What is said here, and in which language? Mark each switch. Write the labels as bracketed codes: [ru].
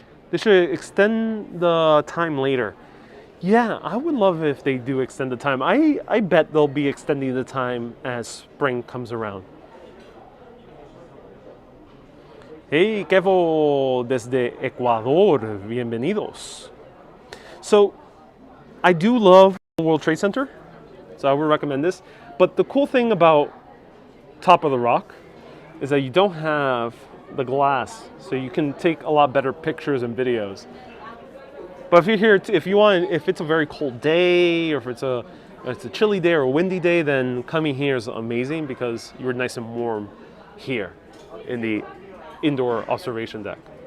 [en] They should extend the time later. Yeah, I would love if they do extend the time. I bet they'll be extending the time as spring comes around. [es] Hey, Kevo, desde Ecuador, bienvenidos. [en] So, I do love World Trade Center, so I would recommend this. But the cool thing about Top of the Rock is that you don't have the glass, so you can take a lot better pictures and videos. But if you're here, if it's a very cold day, or if it's a chilly day or a windy day, then coming here is amazing because you're nice and warm here in the indoor observation deck.